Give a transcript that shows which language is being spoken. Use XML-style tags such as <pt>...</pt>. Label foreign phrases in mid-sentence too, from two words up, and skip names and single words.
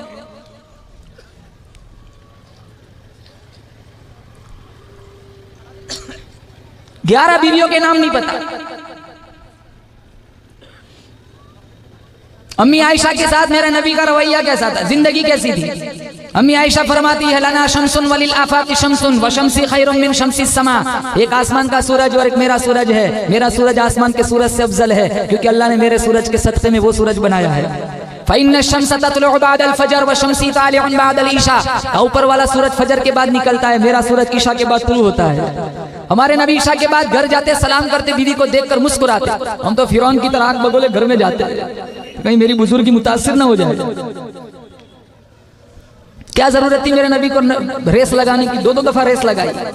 <hi>11 बीवियों के नाम नहीं पता। अम्मी आयशा के साथ मेरे नबी का रवैया कैसा था, जिंदगी कैसी थी। अम्मी आयशा फरमाती है</hi> <ar>لنا شمس وللآفاق شمس وشمسي خير من شمس سما.</ar> <hi>एक आसमान का सूरज और एक मेरा सूरज है। मेरा सूरज आसमान के सूरज से अफजल है, क्योंकि अल्लाह ने मेरे सूरज के सदक़े में वो सूरज बनाया है।</hi> <ar>فإن شمس تطلع بعد الفجر وشمسي طالع بعد العشاء.</ar> <hi>ऊपर वाला सूरज फजर के बाद निकलता है, मेरा सूरज ईशा के बाद तुलू होता है। हमारे नबी ईशा के बाद घर जाते, सलाम करते, बीवी को देखकर मुस्कुराते। हम तो फिरौन की तरह आंख बगोले घर में जाते, कहीं मेरी बुजुर्गी मुतासिर ना हो जाए। क्या जरूरत थी मेरे नबी को रेस लगाने की, 2-2 दफा रेस लगाई।</hi>